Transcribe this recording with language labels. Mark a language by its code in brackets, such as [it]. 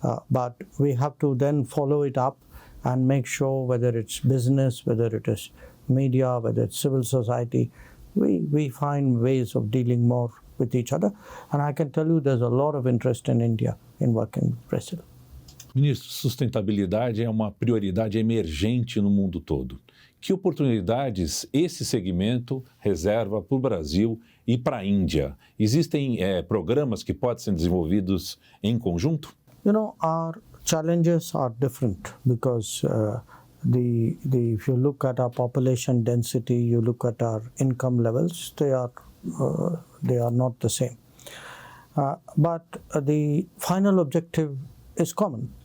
[en] But we have to then follow it up and make sure, whether it's business, whether it is media, whether it's civil society, we find ways of dealing more with each other. And I can tell you there's a lot of interest in India in working with Brazil. [pt] Ministro, sustentabilidade é uma prioridade emergente no mundo todo. Que oportunidades esse segmento reserva para o Brasil e para a Índia? Existem programas que podem ser desenvolvidos em conjunto? [en] Our challenges are different because if you look at our population density, you look at our income levels, they are not the same. But the final objective is common.